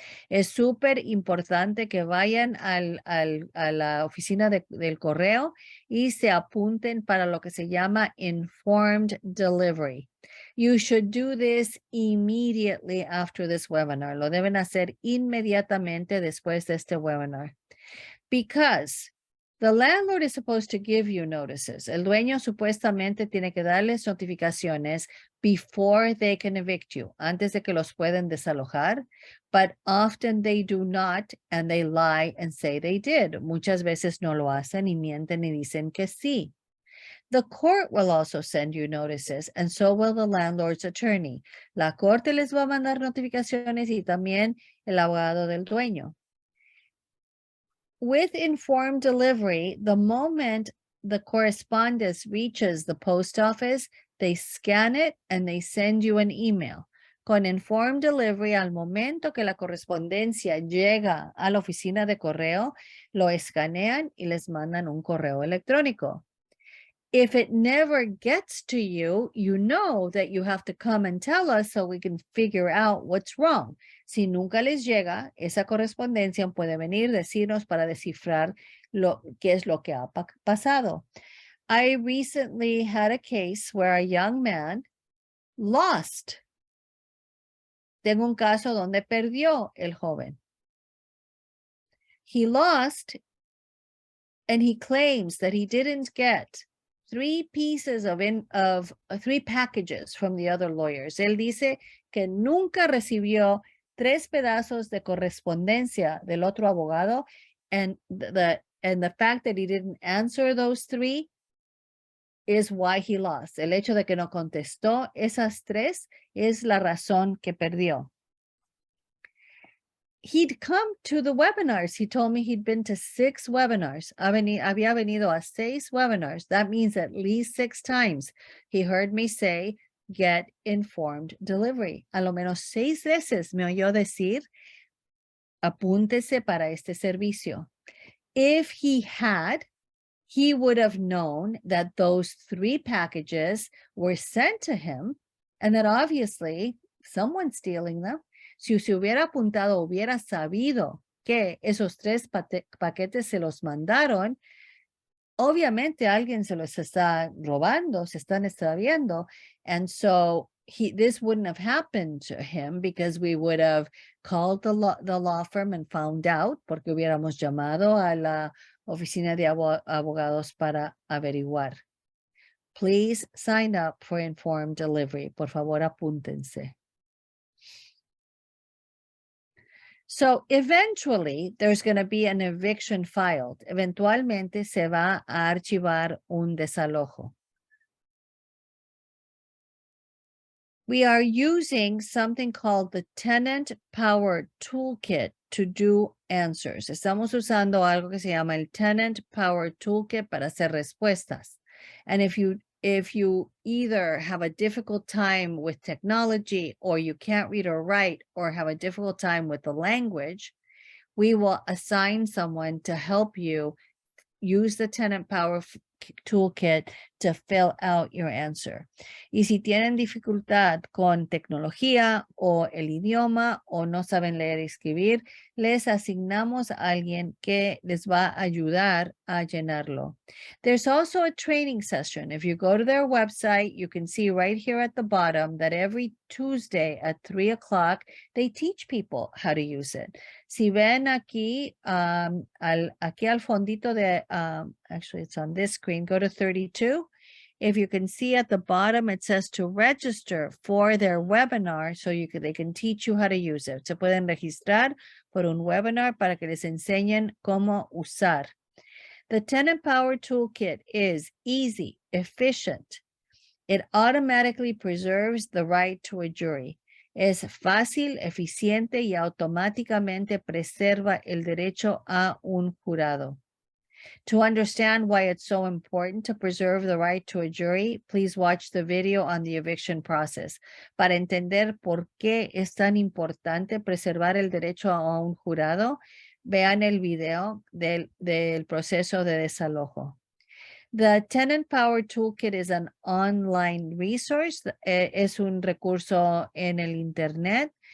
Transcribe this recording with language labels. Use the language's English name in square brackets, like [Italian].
[Spanish] Es súper importante que vayan a la oficina del correo y se apunten para lo que se llama informed delivery. [English] You should do this immediately after this webinar. [Spanish] Lo deben hacer inmediatamente después de este webinar. [English] Because the landlord is supposed to give you notices. [Spanish] El dueño supuestamente tiene que darles notificaciones [English] before they can evict you, [Spanish] antes de que los pueden desalojar, [English] but often they do not, and they lie and say they did. [Spanish] Muchas veces no lo hacen y mienten y dicen que sí. [English] The court will also send you notices, and so will the landlord's attorney. [Spanish] La corte les va a mandar notificaciones y también el abogado del dueño. [English] With informed delivery, the moment the correspondence reaches the post office, they scan it and they send you an email. [Spanish] Con informed delivery, al momento que la correspondencia llega a la oficina de correo, lo escanean y les mandan un correo electrónico. [English] If it never gets to you, you know that you have to come and tell us so we can figure out what's wrong. [Spanish] Si nunca les llega, esa correspondencia puede venir, decirnos para descifrar qué es lo que ha pasado. [English] I recently had a case where a young man lost. [Spanish] Tengo un caso donde perdió el joven. [English] He lost and he claims that he didn't get 3 pieces of 3 packages from the other lawyers. [Spanish] Él dice que nunca recibió 3 pedazos de correspondencia del otro abogado, [English] and the fact that he didn't answer those 3 is why he lost. [Spanish] El hecho de que no contestó esas 3 es la razón que perdió. [English] He'd come to the webinars. He told me he'd been to 6 webinars. [Spanish] Había venido a 6 webinars. [English] That means at least 6 times. He heard me say get informed delivery. [Spanish] A lo menos 6 veces me oyó decir, apúntese para este servicio. [English] If he had, he would have known that those 3 packages were sent to him and that obviously someone's stealing them. [Spanish] Si se hubiera apuntado, hubiera sabido que esos 3 paquetes se los mandaron, obviamente alguien se los está robando, se están extraviando. [English] And so this wouldn't have happened to him because we would have called the law firm and found out, [Spanish] porque hubiéramos llamado a la oficina de abogados para averiguar. [English] Please sign up for informed delivery. [Spanish] Por favor, apúntense. [English] So eventually there's going to be an eviction filed. [Spanish] Eventualmente se va a archivar un desalojo. [English] We are using something called the Tenant Power Toolkit to do answers. [Spanish] Estamos usando algo que se llama el Tenant Power Toolkit para hacer respuestas. [English] And if you either have a difficult time with technology or you can't read or write or have a difficult time with the language, we will assign someone to help you use the Tenant Power Toolkit to fill out your answer. [Spanish] Y si tienen dificultad con tecnología o el idioma o no saben leer y escribir, les asignamos a alguien que les va a ayudar a llenarlo. [English] There's also a training session. If you go to their website, you can see right here at the bottom that every Tuesday at 3 o'clock, they teach people how to use it. [Spanish] Si ven aquí, aquí al fondito de, [English] actually it's on this screen, go to 32. If you can see at the bottom, it says to register for their webinar so they can teach you how to use it. [Spanish] Se pueden registrar por un webinar para que les enseñen cómo usar. [English] The Tenant Power Toolkit is easy, efficient. It automatically preserves the right to a jury. [Spanish] Es fácil, eficiente y automáticamente preserva el derecho a un jurado. [English] To understand why it's so important to preserve the right to a jury, please watch the video on the eviction process. [Spanish] Para entender por qué es tan importante preservar el derecho a un jurado, vean el video del proceso de desalojo. [English] The Tenant Power Toolkit is an online resource. [Spanish] Es un recurso en el internet.